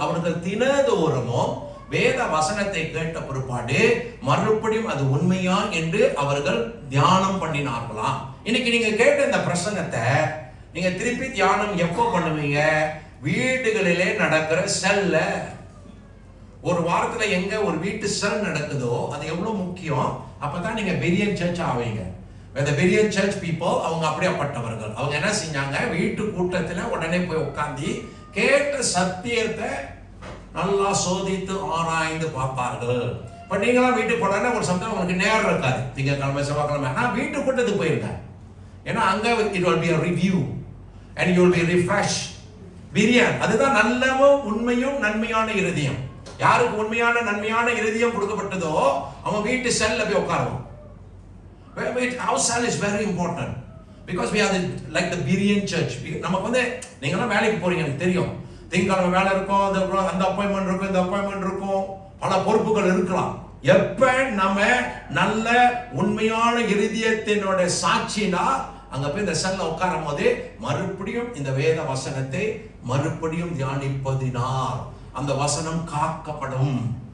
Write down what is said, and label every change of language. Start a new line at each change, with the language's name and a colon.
Tamil: அவர்கள் தினதோறுமும் வேத வசனத்தை கேட்ட பிற்பாடு மறுபடியும் அது உண்மையா என்று அவர்கள் தியானம் பண்ணினார்களாம். இன்னைக்கு நீங்க கேட்ட இந்த பிரசங்கத்தை நீங்க திருப்பி தியானம் எப்போ பண்ணுவீங்க? வீடுகளிலே நடக்கிற செல்ல. ஒரு வாரத்துல எங்க ஒரு வீட்டு செல் நடக்குதோ அது எவ்வளவு முக்கியம். அப்பதான் நீங்க பெரியன் சர்ச் ஆவீங்க.
English: the Berean church people
Tamil: அவங்க அப்படியேப்பட்டவர்கள். அவங்க என்ன செஞ்சாங்க? வீட்டு கூட்டத்துல உடனே போய் உட்கார்ந்து கேட்ட சத்தியத்தை நல்லா சோதித்து ஆராய்ந்து பார்ப்பார்கள். இப்ப நீங்களாம் வீட்டுக்கு போனா ஒரு சமயம் உங்களுக்கு நேரம் இருக்காது. திங்கட்கிழமை செவ்வாய்க்கிழமை நான் வீட்டு கூட்டத்துக்கு போயிருக்கேன். ஏன்னா அங்க
English: it will be a review and you will be refreshed.
Tamil: பிரியான் அதுதான் நல்லவும் உண்மையும் நன்மையான இருதயம். யாருக்கு உண்மையான நன்மையான இருதயம் கொடுக்கப்பட்டதோ அவன் வீட்டு செல்ல போய் உட்காருவான்.
English: Our cell is very important because we are like the Berean church.
Tamil: நமக்கு வந்து நீங்களாம் வேலைக்கு போறீங்க, எனக்கு தெரியும். திங்கட்கிழமை வேலை இருக்கும், அந்த அப்பாயின்மெண்ட் இருக்கும், இந்த அப்பாயின்மெண்ட் இருக்கும், பல பொறுப்புகள் இருக்கலாம். எப்ப நம்ம நல்ல உண்மையான இருதயத்தினோட சாட்சினா அங்க போய் இந்த செல்ல உட்காரும் போது மறுபடியும் இந்த வேத வசனத்தை மறுபடியும் தியானிப்பதினால் அந்த வசனம் காக்கப்படும்.